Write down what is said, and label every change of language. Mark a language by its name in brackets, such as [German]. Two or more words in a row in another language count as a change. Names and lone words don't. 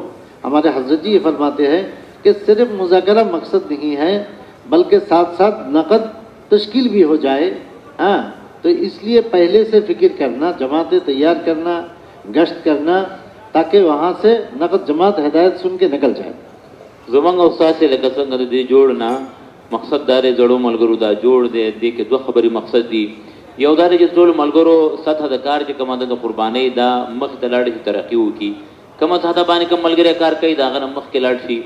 [Urdu] ہمارے حضرت جی یہ فرماتے ہیں کہ صرف مذاکرہ مقصد نہیں ہے بلکہ ساتھ ساتھ نقد تشکیل بھی ہو جائے. ہاں تو اس لیے پہلے سے فکر کرنا جماعتیں تیار کرنا گشت کرنا تاکہ وہاں سے نقد جماعت ہدایت سن کے نکل جائے. [Pashto] زمونږ او ستاسې لکه څنګه د دې جوړ نه مقصد دا دی زړو ملګرو دا جوړ دی دې کې 2 خبرې مقصد دي. یو دا دی چې ټولو ملګرو سطح د کار چې کومه ده د قربانۍ دا مخې ته لاړ شي ترقي وکړي کومه سطح باندې کوم ملګری کار کوي د هغه نه مخکې لاړ شي.